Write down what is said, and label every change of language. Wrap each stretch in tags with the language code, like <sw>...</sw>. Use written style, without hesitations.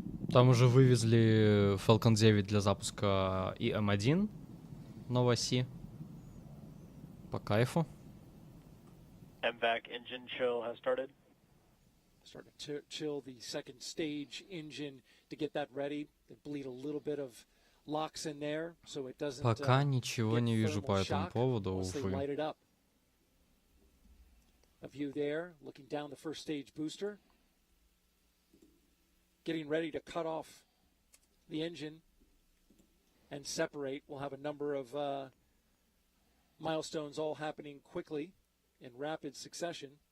<ru>Там уже вывезли Falcon 9 для запуска и М1 новой оси. По кайфу.</ru> <en>MVAC engine chill has started. Starting to chill the second stage engine to get that ready. They bleed a little bit of locks in there, so it doesn't.</en> <ru>Пока ничего не вижу по этому поводу, увы.</ru> <en>A view there, looking down the first stage booster. Getting ready to cut off the engine and separate. We'll have a number of milestones all happening quickly in rapid succession.</en>